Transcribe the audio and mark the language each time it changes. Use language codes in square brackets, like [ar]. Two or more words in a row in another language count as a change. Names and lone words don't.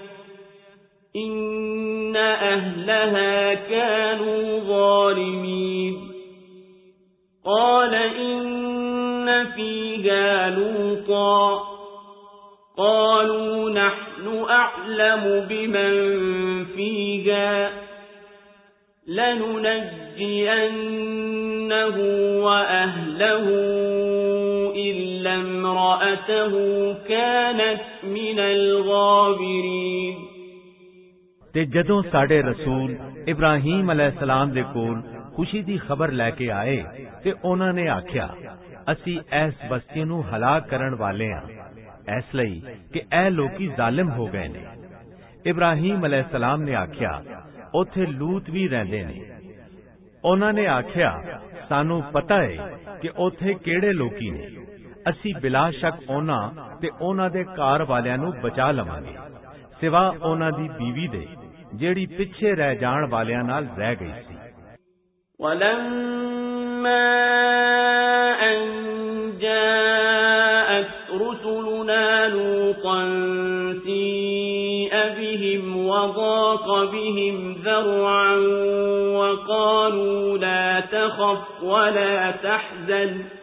[ar] إِنَّ أَهْلَهَا كَانُوا ظَالِمِينَ قَالَ إِنَّ فِيهَا لُوطًا قالوا نحن أعلم بمن فيها لننجينه وأهله إلا امرأته كانت من الغابرين [pa] ਤੇ ਜਦੋਂ ਸਾਡੇ ਰਸੂਲ ਇਬਰਾਹੀਮ ਅਲੈਹਿਸਸਲਾਮ ਦੇ ਕੋਲ ਖੁਸ਼ੀ ਦੀ ਖਬਰ ਲੈ ਕੇ ਆਏ ਤੇ ਉਹਨਾਂ ਨੇ ਆਖਿਆ, ਅਸੀਂ ਇਸ ਬਸਤੀ ਨੂੰ ਹਲਾਕ ਕਰਨ ਵਾਲੇ ਹਾਂ, ਇਸ ਲਈ ਕਿ ਇਹ ਲੋਕੀ ਜ਼ਾਲਿਮ ਹੋ ਗਏ ਨੇ। ਇਬਰਾਹੀਮ ਅਲੈਹਿਸਸਲਾਮ ਨੇ ਆਖਿਆ, ਉੱਥੇ ਲੂਤ ਵੀ ਰਹਿੰਦੇ ਨੇ। ਉਹਨਾਂ ਨੇ ਆਖਿਆ, ਸਾਨੂੰ ਪਤਾ ਹੈ ਕਿ ਉੱਥੇ ਕਿਹੜੇ ਲੋਕੀ ਨੇ, ਅਸੀਂ ਬਿਲਾ ਸ਼ੱਕ ਉਹਨਾਂ ਤੇ ਉਹਨਾਂ ਦੇ ਘਰ ਵਾਲਿਆਂ ਨੂੰ ਬਚਾ ਲਵਾਂਗੇ, ਸਿਵਾ ਉਹਨਾਂ ਦੀ ਬੀਵੀ ਦੇ ਜਿਹੜੀ ਪਿੱਛੇ ਰਹਿ ਜਾਣ ਵਾਲਿਆਂ ਨਾਲ ਰਹਿ ਗਈ ਸੀ। [ar] وَلَمَّا أَن جَاءَتْ رُسُلُنَا لُوطًا سِيءَ بِهِمْ وَضَاقَ بِهِمْ ذَرْعًا وَقَالُوا لَا تَخَفْ وَلَا تَحْزَنْ